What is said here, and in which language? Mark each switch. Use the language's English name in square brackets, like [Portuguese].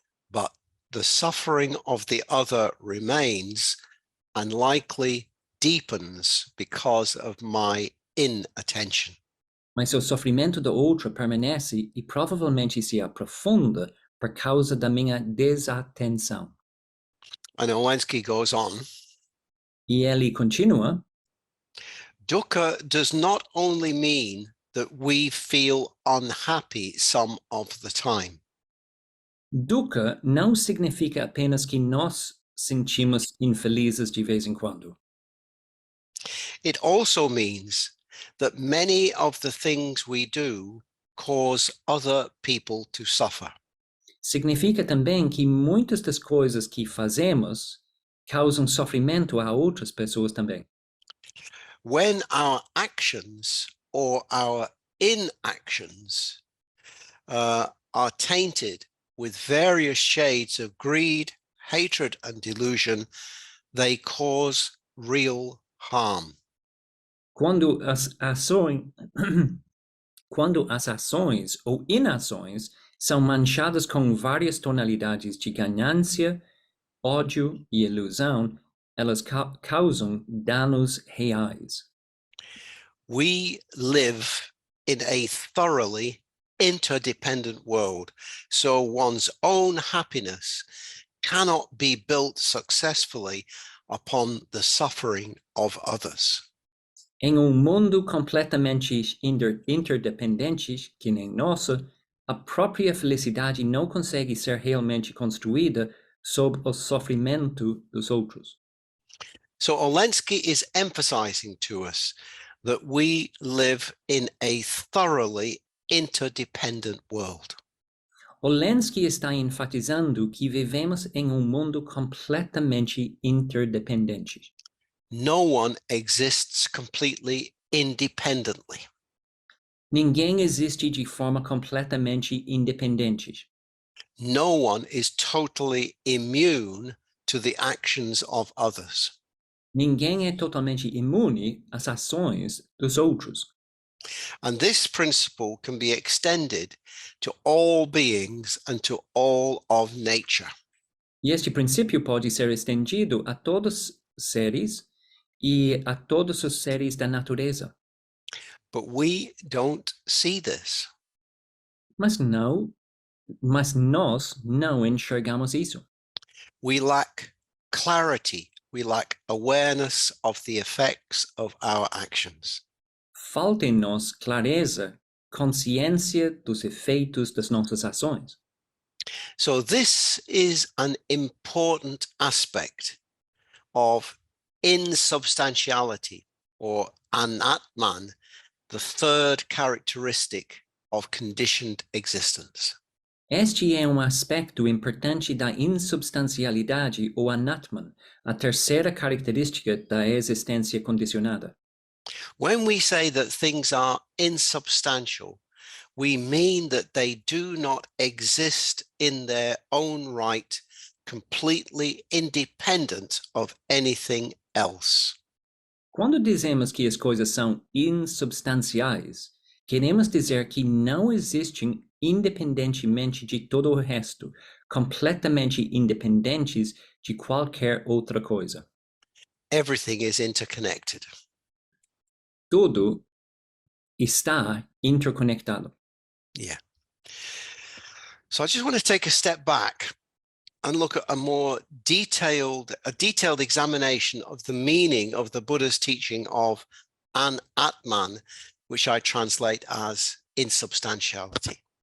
[English] But the suffering of the other remains and likely deepens because of my inattention. [Portuguese] Mas o sofrimento da outra permanece e provavelmente se aprofunda por causa da minha desatenção. [English] And Owensky goes on, [Portuguese] E ele continua, [English] dukkha does not only mean that we feel unhappy some of the time. [Portuguese] dukkha não significa apenas que nós sentimos infelizes de vez em quando. [English] It also means that many of the things we do cause other people to suffer. [Portuguese] Significa também que muitas das coisas que fazemos causam sofrimento a outras pessoas também. [English] When our actions or our inactions are tainted with various shades of greed, hatred, and delusion, they cause real harm. [Portuguese] Quando as ações, quando as ações ou inações são manchadas com várias tonalidades de ganância, ódio e ilusão, elas causam danos reais. [English] We live in a thoroughly interdependent world, so one's own happiness cannot be built successfully upon the suffering of others. [Portuguese] Em mundo completamente interdependente, que nem nosso, a própria felicidade não consegue ser realmente construída sob o sofrimento dos outros. [English] So Olendzki is emphasizing to us that we live in a thoroughly interdependent world. [Portuguese] Olendzki está enfatizando que vivemos em mundo completamente interdependente. [English] No one exists completely independently. [Portuguese] Ninguém existe de forma completamente independente. [English] No one is totally immune to the actions of others. [Portuguese] Ninguém é totalmente imune às ações dos outros. [English] And this principle can be extended to all beings and to all of nature. [Portuguese] E este princípio pode ser estendido a todos os seres e a todos os seres da natureza. [English] But we don't see this. [Portuguese] Mas nós não enxergamos isso. [English] We lack clarity. We lack awareness of the effects of our actions. [Portuguese] Falta em nós clareza, consciência dos efeitos das nossas ações. [English] So this is an important aspect of insubstantiality, or Anatman, the third characteristic of conditioned existence. [Portuguese] Este é aspecto importante da insubstancialidade ou Anatman, a terceira característica da existência condicionada. [English] When we say that things are insubstantial, we mean that they do not exist in their own right, completely independent of anything else. [Portuguese] Quando dizemos que as coisas são insubstanciais, queremos dizer que não existem independentemente de todo o resto, completamente independentes de qualquer outra coisa. [English] Everything is interconnected. [Portuguese] tudo está interconectado. [English] Yeah. So I just want to take a step back and look at a detailed examination of the meaning of the Buddha's teaching of Anatman, which I translate as insubstantiality.